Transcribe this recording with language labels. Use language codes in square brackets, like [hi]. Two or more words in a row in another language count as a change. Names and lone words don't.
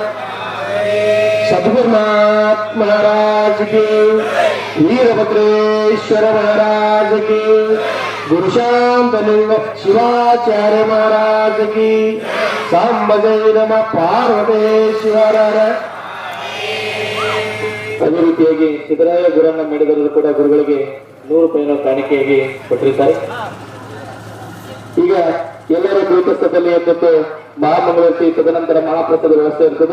[hi] सद्गुरुनाथ महाराज की, वीरभद्रेश्वर महाराज की, गुरुशांतलिंग शिवाचार्य महाराज की. [sa] सांबजय नमः पार्वतेश्वर. [kn] ಅದೇ ರೀತಿಯಾಗಿ ಸಿದ್ದರಾಯ ಗುರಣ್ಣ ಮೇಡದವರು ಕೂಡ ಗುರುಗಳಿಗೆ 100 ರೂಪಾಯಿನ ಕಾಣಿಕೆಯಾಗಿ ಕೊಟ್ಟಿರುತ್ತಾರೆ. ಈಗ ಎಲ್ಲರೂ ಕುಳಿತ ಸ್ಥಳದಲ್ಲಿ ಎದ್ದಿಟ್ಟು ಮಹಾಮಂಗಳಾರತಿ, ತದನಂತರ ಮಹಾಪ್ರಸಾದ ವ್ಯವಸ್ಥೆ ಇರ್ತದೆ.